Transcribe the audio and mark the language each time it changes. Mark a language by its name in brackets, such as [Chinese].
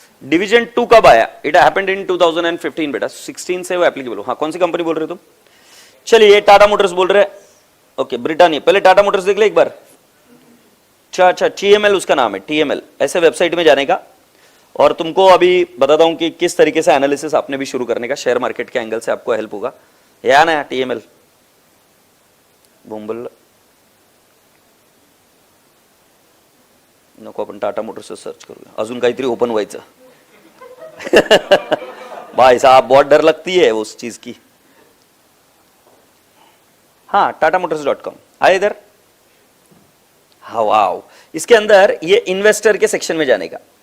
[Hindi] Division 2 कब आया? [English] it happened in 2015 [Hindi] बेटा, 16 से वो एप्लीकेबल हो। हाँ कौन सी कंपनी बोल रहे हो तुम? चलिए ये टाटा मोटर्स बोल रहे हैं। ओके ब्रिटानिया, पहले टाटा मोटर्स देख ले एक बार। अच्छा TML उसका नाम है, TML। ऐसे वेबसाइट में जाने का, और तुमको अभी बताता हूं कि किस तरीके से एनालिसिस आपने भी शुरू करने का, शेयर मार्केट के एंगल से आपको हेल्प होगा। [Marathi] या ना TML बोंबल नको, आपण टाटा मोटर्स सर्च करूया, अजून काहीतरी ओपन व्हायचं। [Hindi] भाई साहब बहुत डर लगती है उस चीज की। हाँ टाटामोटर्स.com आए इधर। हाँ वाओ, इसके अंदर ये इन्वेस्टर के सेक्शन में जाने का।